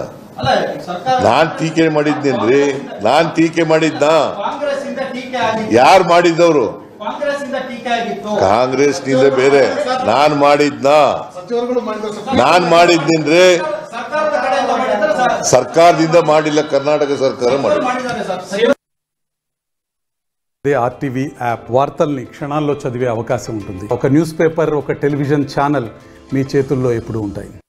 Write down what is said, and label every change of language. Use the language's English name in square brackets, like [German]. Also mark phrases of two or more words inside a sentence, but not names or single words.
[Kannada] ನಾನ್ ಟೀಕೆ ಮಾಡಿದ್ದೇನ್ರಿ? ನಾನ್ ಟೀಕೆ ಮಾಡಿದ್ನ? ಯಾರು ಮಾಡಿದ್ದವರು? ಕಾಂಗ್ರೆಸ್ನಿಂದ ಬೇರೆ. ನಾನ್ ಮಾಡಿದ್ನ? ನಾನ್ ಮಾಡಿದ್ದೇನ್ರಿ? ಸರ್ಕಾರದಿಂದ ಮಾಡಿಲ್ಲ, ಕರ್ನಾಟಕ ಸರ್ಕಾರ ಮಾಡಿಲ್ಲ. [Telugu] ఆర్టీవీ యాప్ వార్తల్ని క్షణాల్లో చదివే అవకాశం ఉంటుంది. ఒక [English] news paper, [Telugu] ఒక [English] television channel [Telugu] మీ చేతుల్లో ఎప్పుడూ ఉంటాయి.